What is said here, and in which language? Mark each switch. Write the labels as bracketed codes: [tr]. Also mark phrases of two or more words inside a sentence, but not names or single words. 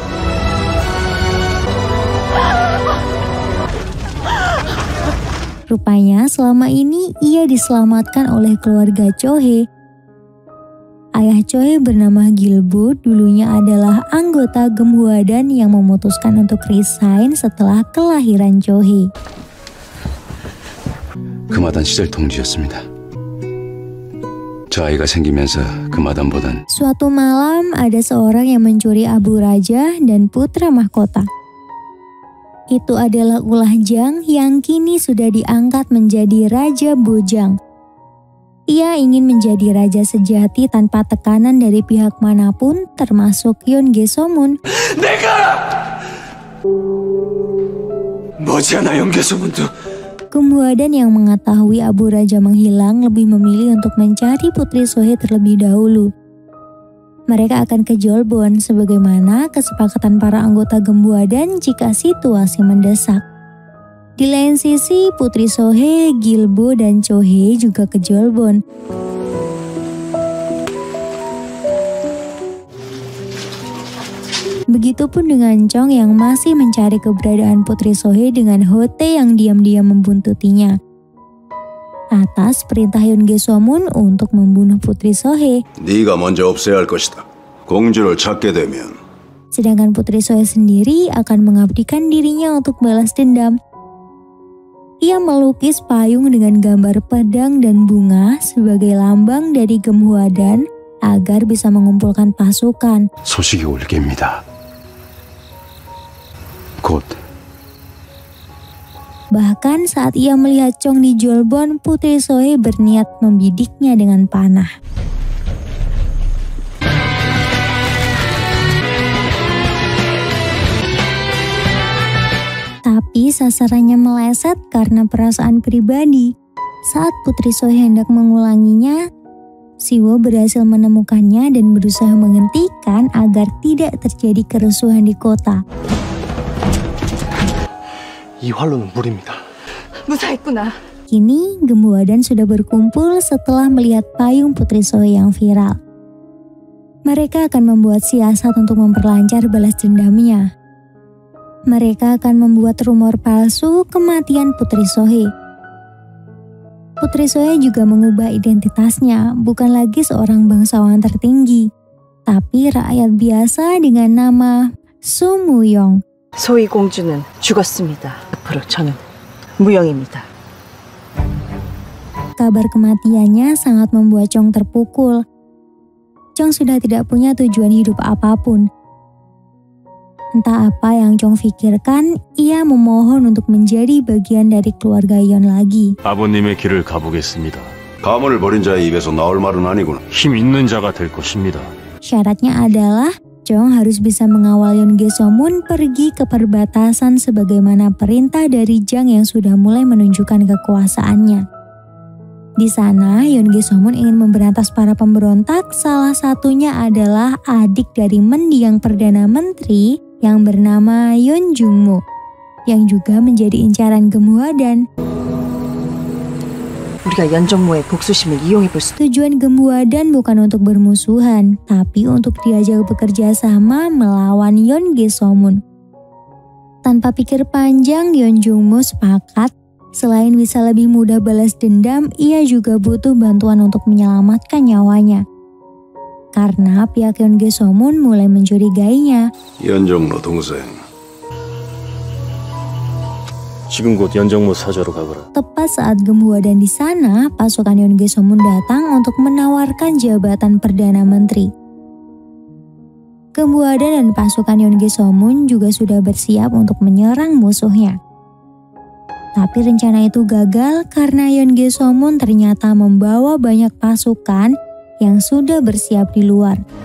[id] Rupanya selama ini ia diselamatkan oleh keluarga Chohae. Ayah Chohae bernama Gilbo dulunya adalah anggota Geumhuadan yang memutuskan untuk resign setelah kelahiran Chohae. [ko] 금화단 시절 동지였습니다. 저 아이가 생기면서 금화단보단 [id] Suatu malam ada seorang yang mencuri abu raja dan putra mahkota. Itu adalah Ulah Jang yang kini sudah diangkat menjadi Raja Bojang. Ia ingin menjadi raja sejati tanpa tekanan dari pihak manapun termasuk Yeon Ge-somun. [ko] 머지않아 연개소문도 [id] Geumhuadan yang mengetahui abu raja menghilang lebih memilih untuk mencari Putri Sohee terlebih dahulu. Mereka akan ke Jeolbon sebagaimana kesepakatan para anggota Geumhuadan jika situasi mendesak. Di lain sisi, Putri Sohee, Gilbo, dan Chohae juga ke Jeolbon. Begitupun dengan Chong yang masih mencari keberadaan Putri Sohee dengan Hotae yang diam-diam membuntutinya. Atas perintah Yeon Ge-somun untuk membunuh Putri Sohee. [ko] 네가 먼저 없애야 할 것이다. 공주를 찾게 되면 [id] Sedangkan Putri Sohee sendiri akan mengabdikan dirinya untuk balas dendam. Ia melukis payung dengan gambar pedang dan bunga sebagai lambang dari Geumhuadan agar bisa mengumpulkan pasukan. [ko] 소식이 올 게입니다. 곧 [id] Bahkan saat ia melihat Chong di Jeolbon, Putri Sohee berniat membidiknya dengan panah. Tapi sasarannya meleset karena perasaan pribadi. Saat Putri Sohee hendak mengulanginya, Siwo berhasil menemukannya dan berusaha menghentikan agar tidak terjadi kerusuhan di kota. [ko] 이 활로는 무리입니다. 무사했구나. [id] Kini Geumhuadan sudah berkumpul setelah melihat payung Putri Sohee yang viral. Mereka akan membuat siasat untuk memperlancar balas dendamnya. Mereka akan membuat rumor palsu kematian Putri Sohee. Putri Sohee juga mengubah identitasnya, bukan lagi seorang bangsawan tertinggi, tapi rakyat biasa dengan nama Soo Mu-young. [ko] 소희 공주는 죽었습니다. 앞으로 저는 무영입니다. [id] Kabar kematiannya sangat membuat Chong terpukul. Chong sudah tidak punya tujuan hidup apapun. Entah apa yang Chong pikirkan, ia memohon untuk menjadi bagian dari keluarga Yeon lagi. [ko] 아버님의 길을 가보겠습니다. 가문을 버린 자의 입에서 나올 말은 아니구나. 힘 있는 자가 될 것입니다. [id] Syaratnya adalah Chong harus bisa mengawal Yeon Ge-somun pergi ke perbatasan sebagaimana perintah dari Jang yang sudah mulai menunjukkan kekuasaannya. Di sana, Yeon Ge-somun ingin memberantas para pemberontak, salah satunya adalah adik dari mendiang Perdana Menteri yang bernama Yeon Jung-moo, yang juga menjadi incaran Geumhuadan. [ko] 우리가 연정모의 복수심을 이용해 볼 수. [id] Tujuan Gembuadan bukan untuk bermusuhan, tapi untuk diajak bekerja sama melawan Yeon Ge-somun. Tanpa pikir panjang, Yeon Jung-mo sepakat selain bisa lebih mudah balas dendam, ia juga butuh bantuan untuk menyelamatkan nyawanya. Karena pihak Yeon Ge-somun mulai mencurigainya. [ko] 연정모 동생, 지금 곧 연정모 사저로 가거라. [id] Tepat saat Gembuadan di sana, pasukan Yeon Ge-somun datang untuk menawarkan jabatan Perdana Menteri. Gembuadan dan pasukan Yeon Ge-somun juga sudah bersiap untuk menyerang musuhnya. Tapi rencana itu gagal karena Yeon Ge-somun ternyata membawa banyak pasukan yang sudah bersiap di luar.